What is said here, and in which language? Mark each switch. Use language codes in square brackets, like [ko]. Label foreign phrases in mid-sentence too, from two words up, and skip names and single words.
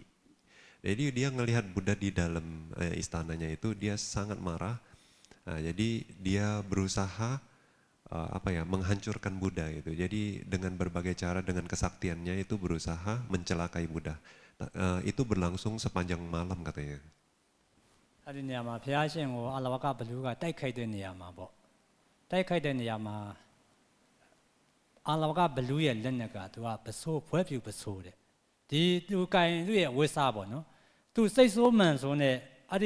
[id] Jadi dia ngelihat Buddha di dalam istananya itu dia sangat marah. Nah, jadi dia berusaha menghancurkan Buddha itu. Jadi dengan berbagai cara, dengan kesaktiannya itu berusaha mencelakai Buddha. Itu berlangsung sepanjang malam katanya. [my] အဲ့ဒီနေရာမှာဘုရားရှင်ကိုအလဝကဘလူးကတိုက်ခိုက်တဲ့နေရာမှာပေါ့တိုက်ခိုက်တဲ့နေရာမှာအလဝကဘလူးရဲ့လက်နက်ကသူကပစိုးဖွဲပြူပစိုးတဲ့ဒီသူကင်သူ့ရဲ့ဝိစားပေါ့နော်သူစိတ်ဆိုးမှန်ဆိုးနဲ့အဲ့